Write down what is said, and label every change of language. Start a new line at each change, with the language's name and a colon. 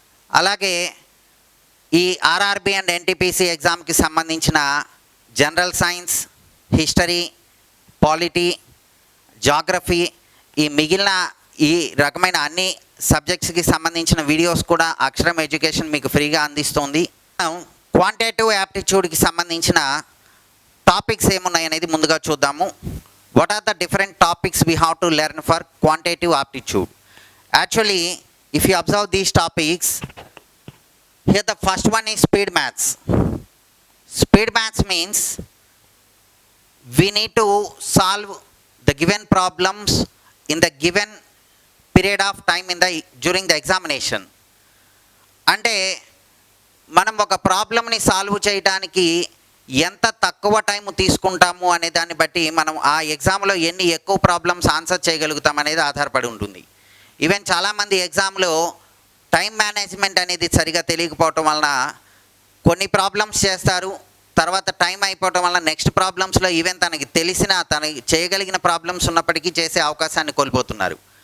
Telugu: అలాగే ఈ RRB and NTPC ఎగ్జామ్కి సంబంధించిన general science, history, polity, geography, ఈ మిగిలిన ఈ రకమైన అన్ని సబ్జెక్ట్స్కి సంబంధించిన వీడియోస్ కూడా అక్షరం ఎడ్యుకేషన్ మీకు ఫ్రీగా అందిస్తుంది. క్వాంటిటేటివ్ యాప్టిట్యూడ్కి సంబంధించిన టాపిక్స్ ఏమున్నాయనేది ముందుగా చూద్దాము.
English: What are the different topics we have to learn for quantitative aptitude? Actually, if you observe these topics, here the first one is speed maths. Speed maths means we need to solve the given problems in the given period of time during the examination.
Telugu: అంటే మనం ఒక ప్రాబ్లమ్ని solve చేయడానికి ఎంత తక్కువ time తీసుకుంటాము అనే దాన్ని బట్టి మనం ఆ ఎగ్జామ్లో ఎన్ని ఎక్కువ ప్రాబ్లమ్స్ ఆన్సర్ చేయగలుగుతాం అనేది ఆధారపడి ఉంటుంది. ఈవెన్ చాలామంది ఎగ్జామ్లో టైం మేనేజ్మెంట్ అనేది సరిగా తెలియకపోవటం వలన కొన్ని ప్రాబ్లమ్స్ చేస్తారు, తర్వాత టైం అయిపోవటం వలన నెక్స్ట్ ప్రాబ్లమ్స్లో ఈవెన్ తనకి చేయగలిగిన ప్రాబ్లమ్స్ ఉన్నప్పటికీ చేసే అవకాశాన్ని కోల్పోతున్నారు.